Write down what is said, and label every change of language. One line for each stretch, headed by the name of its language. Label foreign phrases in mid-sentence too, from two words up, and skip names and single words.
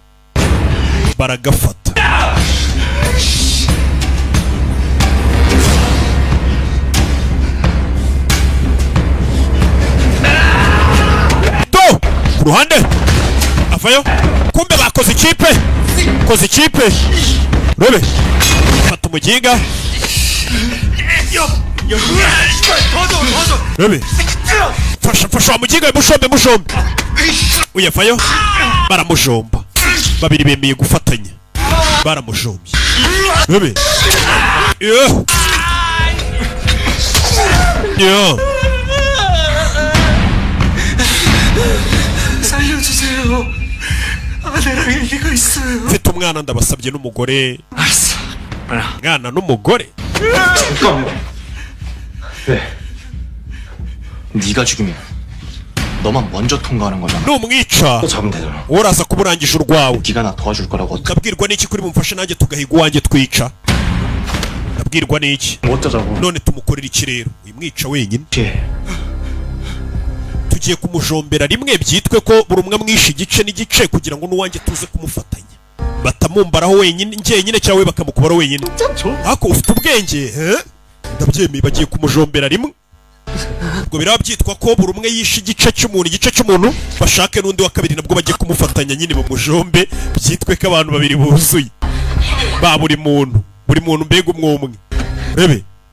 Kinyarwanda: do ku ruhande avayo kumbe bakoze ikipe rebe fata umuginga rebe fasha umuginga mushombe uyavayo baramujomba babiri bemeye gufatanya baramujombye rebe
Korean: 살려주세요. 아내랑 얘기가 있어요.
Kinyarwanda: mfite umwana ndabasabye n'umugore
Korean: 알았어.
Kinyarwanda: mwana n'umugore
Korean: 잠깐만. 왜? 네가 죽이면 너만 먼저 통과하는 거잖아.
Kinyarwanda: numwica
Korean: 또 잡으면 되잖아.
Kinyarwanda: uraza kuburangisha urwawe
Korean: 네가 나 도와줄 거라고
Kinyarwanda: ndabwirwa n'iki kuri bumfashe nanjye tugahiga uwanjye twica ndabwirwa n'iki
Korean: 어쩌자고.
Kinyarwanda: none tumukorera iki rero uyimwica wenyine tugiye kumujombera rimwe byitwe ko buri umwe amwishe igice n'igice kugira ngo n'uwanjye tuze kumufatanya batamumbaraho wenyine njyenyine cyangwa bakamukubaraho wenyine ariko ufite ubwenge ndabyemeye bagiye kumujombera rimwe ubwo biraba byitwa ko buri umwe yishe igice cy'umuntu bashake n'undi wa kabiri nabwo bagiye kumufatanya nyine bamujombe byitwe ko abantu babiri buzuye ba buri muntu mbega umwe rebe